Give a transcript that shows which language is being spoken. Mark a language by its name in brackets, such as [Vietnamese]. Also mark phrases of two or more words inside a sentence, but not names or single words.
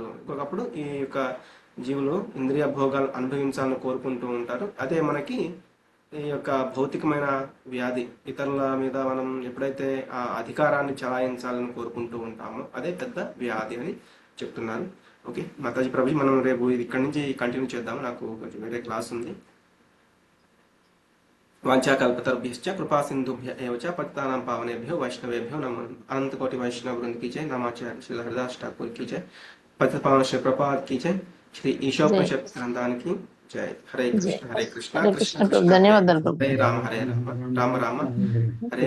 [Telugu] ఇంకొకప్పుడు ఈ యొక్క జీవులు ఇంద్రియ భోగాలు అనుభవించాలని కోరుకుంటూ ఉంటారు. అదే మనకి ఈ యొక్క భౌతికమైన వ్యాధి, ఇతరుల మీద మనం ఎప్పుడైతే ఆ అధికారాన్ని చలాయించాలని కోరుకుంటూ ఉంటామో అదే పెద్ద వ్యాధి అని చెప్తున్నారు. ఓకే మాతాజీ, ప్రభుజీ, మనం రేపు ఇక్కడి నుంచి కంటిన్యూ చేద్దాము. నాకు కొంచెం వేరే క్లాస్ ఉంది. [Sanskrit] वाञ्छाकल्पतरुभ्यश्च कृपा सिन्धुभ्य एव च पतितानां पावनेभ्यो वैष्णवेभ्यो नमो. [Hindi] अनंतकोटि वैष्णव వృంद की जय. नमाचार्य श्री हरिदास ठाकुर की जय. पतित पावन श्री प्रपात की जय. श्री ईशोपनिषद ग्रंथान की जय. [Sanskrit] हरे कृष्ण कृष्ण कृष्ण [Telugu] ధన్యవాదాలు. [Sanskrit] हरे राम राम हरे